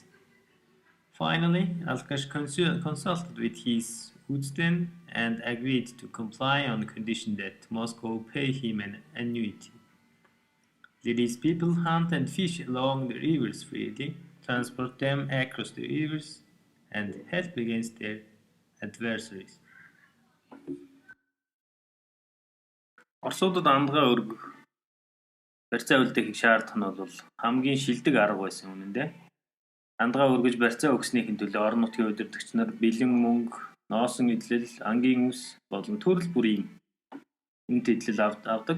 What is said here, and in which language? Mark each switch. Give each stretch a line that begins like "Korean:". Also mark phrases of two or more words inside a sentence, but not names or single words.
English: Finally, Alkash consulted with his woodsmen and agreed to comply on condition that Moscow pay him an annuity. Let his people hunt and fish along the rivers freely, transport them across the rivers, and help against their adversaries.
Mongolian: Орсуудад андгаа өргөх барьцаа үлдээх шаардлага нь бол хамгийн шилдэг арга байсан үнэндээ. Андгаа өргөж барьцаа өгснийхэн төлөө орон нутгийн удирдагч нар бэлэн мөнгө, ноосон эдлэл, ангийн үс болон төрөл бүрийн үнэт эдлэл авдаг.